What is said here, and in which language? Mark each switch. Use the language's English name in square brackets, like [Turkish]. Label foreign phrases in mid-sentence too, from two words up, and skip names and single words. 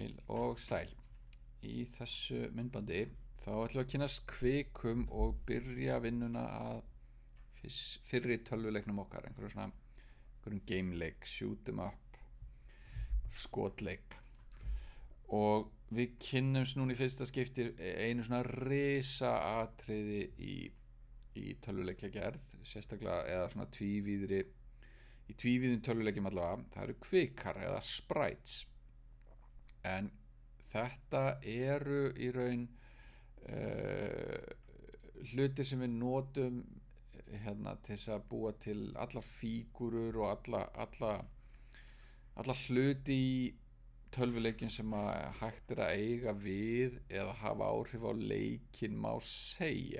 [Icelandic] og sæl. Í þessu myndbandi þá ætlum við að kynnast kvikum og byrja vinnuna að fyrri tölvuleiknum okkar, einhverjum gameleik, [English] shoot 'em up, [Icelandic] skotleik. Og við kynnumst núna í fyrsta skipti einu svona risa atriði í tölvuleikjagerð, sérstaklega eða svona í tvívíðum tölvuleikjum allavega. Það eru kvikar eða sprites. En þetta eru í raun hlutir sem við notum til þess að búa til allar fígúrur og alla hluti í tölvuleikin sem að hægt að eiga við eða hafa áhrif á leikinn, má segja.